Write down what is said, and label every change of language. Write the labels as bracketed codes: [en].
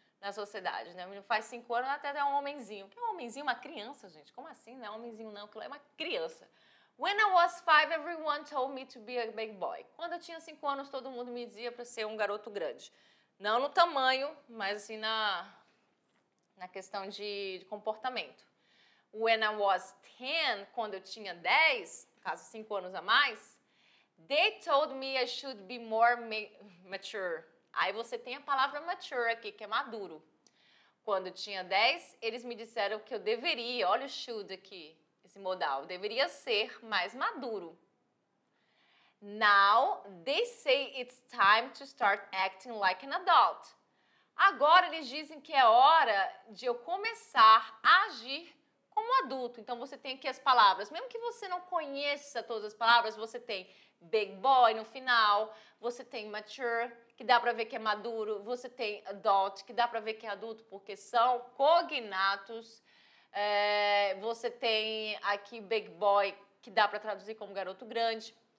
[pt] na sociedade, né? O menino faz 5 anos até é um homenzinho. Que é um homenzinho? Uma criança, gente. Como assim? Não é um homenzinho, não. Aquilo é uma criança. [en] When I was 5, everyone told me to be a big boy. [pt] Quando eu tinha 5 anos, todo mundo me dizia para ser um garoto grande. Não no tamanho, mas assim na questão de comportamento. [en] When I was 10, [pt] quando eu tinha 10, no caso 5 anos a mais, [en] they told me I should be more mature. [pt] Aí você tem a palavra mature aqui, que é maduro. Quando eu tinha 10, eles me disseram que eu deveria, olha o should aqui, esse modal, eu deveria ser mais maduro. [en] Now, they say it's time to start acting like an adult. [pt] Agora eles dizem que é hora de eu começar a agir como adulto. Então você tem aqui as palavras, mesmo que você não conheça todas as palavras, você tem big boy no final, você tem mature, que dá para ver que é maduro, você tem adult, que dá para ver que é adulto porque são cognatos, você tem aqui big boy, que dá para traduzir como garoto grande.